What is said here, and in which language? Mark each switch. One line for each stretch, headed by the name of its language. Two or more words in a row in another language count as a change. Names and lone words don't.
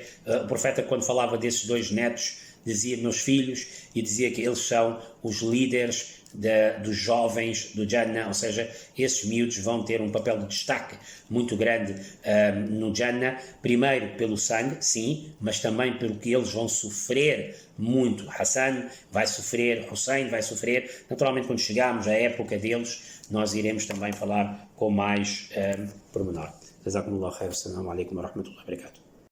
Portuguese: O profeta, quando falava desses 2 netos, dizia meus filhos, e dizia que eles são os líderes dos jovens do Jannah, ou seja, esses miúdos vão ter um papel de destaque muito grande no Jannah, primeiro pelo sangue, sim, mas também pelo que eles vão sofrer muito. Hassan vai sofrer, Hussein vai sofrer. Naturalmente, quando chegarmos à época deles, nós iremos também falar com mais pormenor.
Arabic: جزاكم الله خير. السلام عليكم ورحمة الله وبركاته.